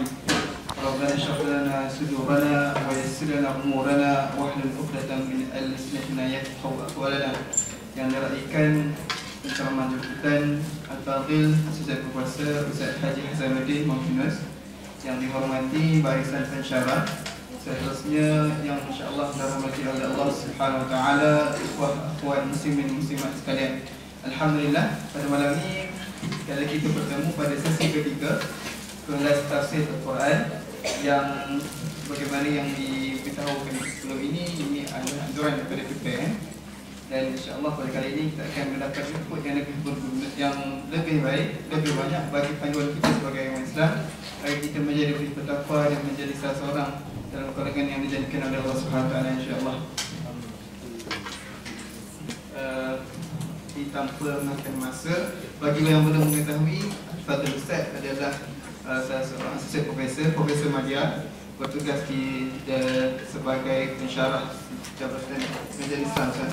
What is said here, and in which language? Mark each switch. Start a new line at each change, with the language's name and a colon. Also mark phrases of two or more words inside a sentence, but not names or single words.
Arabic: ربنا اشرح لنا صدورنا ويسر لنا أمورنا واحلل عقدة من ألسنتنا يفقهوا أقوالنا.
Malay: Yang diraikan penceramah jemputan Al-Fadhil Asosiasi Berkuasa Ustaz Haji Hasanuddin Muhammad, yang dihormati barisan pensyarah, seterusnya yang
Arabic: إن شاء الله
Malay: dirahmati oleh
Arabic: الله سبحانه وتعالى,
Malay: ikhwah muslimin muslimat sekalian. Alhamdulillah, pada malam ini sekali kita bertemu pada sesi ketiga kelas tafsir Al-Quran, yang bagaimana yang diberitahukan sebelum ini adalah anjuran daripada PPM, dan
Arabic: إن شاء الله
Malay: pada kali ini kita akan mendapat input yang lebih berguna, yang lebih baik, lebih banyak bagi panduan kita sebagai orang Islam, agar kita menjadi lebih bertakwa dan menjadi salah seorang dalam golongan yang dijadikan oleh
Arabic: الله سبحانه وتعالى, إن شاء الله.
Malay: Tanpa makan masa, bagi yang belum mengetahui, Fadil Ustaz adalah salah seorang asosiat Profesor Madya, bertugas sebagai pensyarah Jabatan Menjadi Islam.